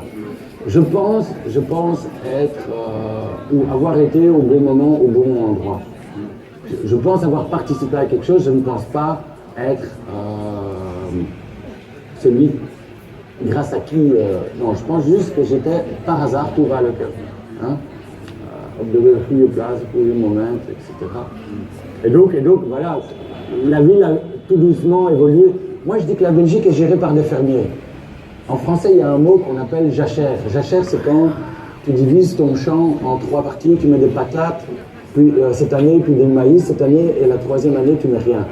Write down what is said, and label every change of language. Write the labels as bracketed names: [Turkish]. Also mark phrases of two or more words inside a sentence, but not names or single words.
[French] Je pense être, ou avoir été au bon moment, au bon endroit. Je pense avoir participé à quelque chose, je ne pense pas être celui grâce à qui... non, je pense juste que j'étais par hasard tout va le cœur. Hein? [Dutch] Op de goede plaats, goede moment, etc. [French] Et donc, voilà, la ville a tout doucement évolué. Moi, je dis que la Belgique est gérée par des fermiers. En français, il y a un mot qu'on appelle jachère. Jachère, c'est quand tu divises ton champ en 3 parties, tu mets des patates, puis cette année, puis des maïs cette année, et la 3e année, tu mets rien.